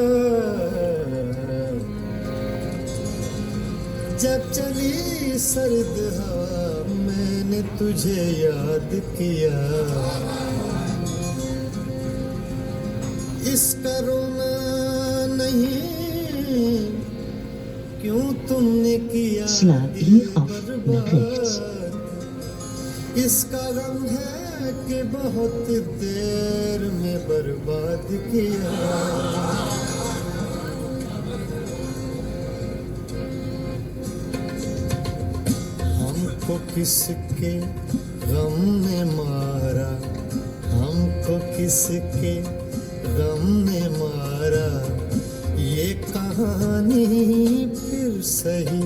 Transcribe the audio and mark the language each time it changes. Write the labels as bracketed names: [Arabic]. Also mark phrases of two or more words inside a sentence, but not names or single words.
[Hindi] जब चली सर्द हवा मैंने तुझे याद किया, इसका रोना नहीं क्यों तुमने किया [Dutch] Sla [Hindi] दिल [Dutch] hier af naar [Hindi] बर्बाद। [Dutch] rechts. [Hindi] इसका गम है कि बहुत देर में बर्बाद किया। हमको किसके गम ने मारा, हमको किसके गम ने मारा, ये कहानी फिर सही।